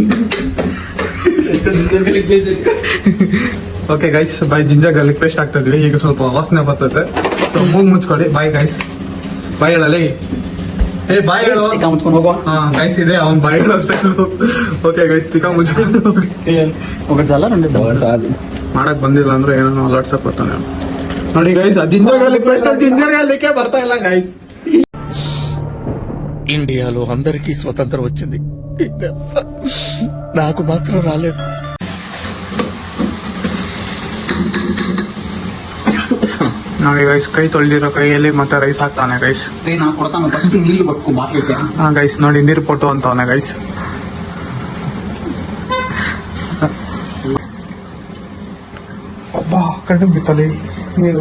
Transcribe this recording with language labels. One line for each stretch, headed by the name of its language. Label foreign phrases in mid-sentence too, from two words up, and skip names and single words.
English: okay guys, boy ginger garlic paste
Kannada: ಹಾಕ್ತಾ ಇದೀವಿ. ಈಗ ಸ್ವಲ್ಪ ವಾಸನೆ ಬರ್ತೈತೆ, ಸೊ ಮೂಗ್ ಮುಚ್ಕೊಳ್ಳಿ.
English: bye guys,
Kannada: ಬಾಯ್ ಹೇಳಲಿ. ಏ ಬಾಯ್ ಹೇಳು. ಮುಚ್ಕೊಂಡು ಹೋಗುವ. ಗೈಸ್ ಇದೆ ಅವ್ನ್ ಬಾಯ್ ಹೇಳೋ ಅಷ್ಟೇ.
English: okay guys,
Kannada: ತಿಕ್ಕ ಮುಚ್ಕೊಂಡು
Telugu: ఒకటి చాలా రెండు
Kannada: ಮಾಡಕ್ ಬಂದಿಲ್ಲ ಅಂದ್ರೆ ಏನೋ ವಾಟ್ಸಪ್ ಬರ್ತಾನೆ ನೋಡಿ ಗೈಸ್.
English: ginger garlic paste ginger garlic
Kannada: ಬರ್ತಾ ಇಲ್ಲ ಗೈಸ್.
Telugu: ఇండియాలో అందరికీ స్వతంత్రం వచ్చింది, నాకు మాత్రం రాలేదు.
Kannada: ನೋಡಿ ಗೈಸ್, ಕೈ ತೊಳೆದಿರೋ ಕೈಯಲ್ಲಿ ಮತ್ತೆ ರೈಸ್ ಹಾಕ್ತಾನೆ ಗೈಸ್. ನಾನು ಕೊಡ್ತಾನೆ, ಫಸ್ಟ್ ನೀರು ಪಟ್ಕೊ ಬಾಟ್ಲಿಗೆ. ಹಾ ಗೈಸ್ ನೋಡಿ, ನೀರು ಪೊಟ್ಟು ಅಂತವನೆ ಗೈಸ್. ಅಬ್ಬಾ ಕಣ್ಣು ಬಿತ್ತಲಿ ನೀರು.